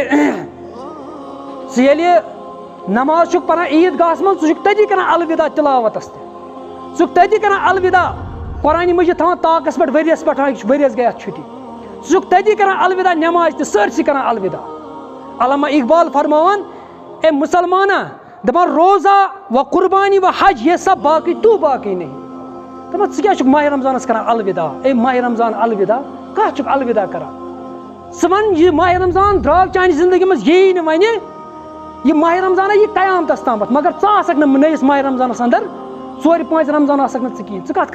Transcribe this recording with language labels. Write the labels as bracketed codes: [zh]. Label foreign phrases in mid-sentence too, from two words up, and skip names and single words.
[ks] ژٕ ییٚلہِ نماز چھُکھ پران عیٖد گاہس منٛز ژٕ چھُکھ تٔتی کران الوداع تلاوتس تہِ ژٕ چھُکھ تٔتی کران الوداع قرآنِ مجیٖد تھاوان طاقس پٮ۪ٹھ ؤریس پٮ۪ٹھ ؤریس گٔے اتھ چھُٹی ژٕ چھُکھ تٔتی کران الوداع نماز تہِ سٲرسٕے کران الوداع علامہ اقبال فرماوان اے مسلمانہ دپان [ur] روزہ و قربانی و حج یہ سب باقی تو باقی نہیں [ks] دپان ژٕ کیٛاہ چھُکھ ماہ رمضانس کران الوداع اے ماہ رمضان الوداع کتھ چھُکھ الوداع کران ژٕ ون یہِ ماہ رمضان درٛاو چانہِ زندگی منٛز یی نہٕ وۄنۍ یہِ ماہ رمضانا یہِ قیامتس تامتھ مگر ژٕ آسکھ نہٕ نٔیِس ماہ رمضانس اندر 4-5 رمضان آسکھ نہٕ ژٕ کِہیٖنۍ ژٕ کَتھ